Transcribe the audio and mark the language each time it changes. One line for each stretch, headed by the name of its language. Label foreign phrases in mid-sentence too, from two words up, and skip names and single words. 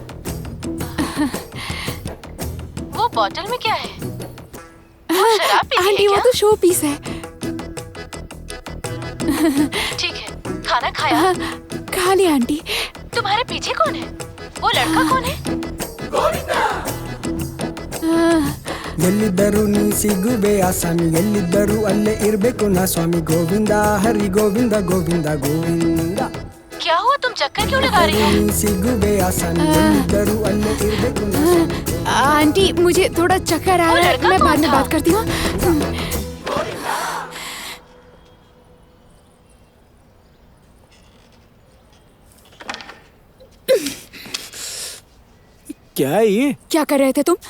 Hindi: वो बॉटल में क्या है? वो शराब पीती है आंटी, वो क्या? तो
English: show piece
Hindi: है। ठीक है, खाना खाया? खा लिया आंटी। तुम्हारे पीछे कौन है? वो लड़का कौन है?
Kannada: ಎಲ್ಲಿದ್ದರೂ ನೀ ಸಿಗುವೆ ಆಸಾಮಿ, ಎಲ್ಲಿದ್ದರೂ ಅಲ್ಲೇ ಇರ್ಬೇಕು ನಾ ಸ್ವಾಮಿ. ಗೋವಿಂದ ಹರಿ ಗೋವಿಂದ ಗೋವಿಂದ ಗೋವಿಂದ.
Hindi: क्या हुआ, तुम चक्कर क्यों लगा रही हो?
Kannada: ನೀ ಸಿಗುವೆ ಆಸಾಮಿ, ಎಲ್ಲಿದ್ದರೂ ಅಲ್ಲೇ ಇರ್ಬೇಕು ನಾ ಸ್ವಾಮಿ.
Hindi: आंटी, मुझे थोड़ा चक्कर आ वो रहा है, लड़का मैं बाद कौन में था? बात करती हूँ। क्या है ये? क्या कर रहे थे तुम?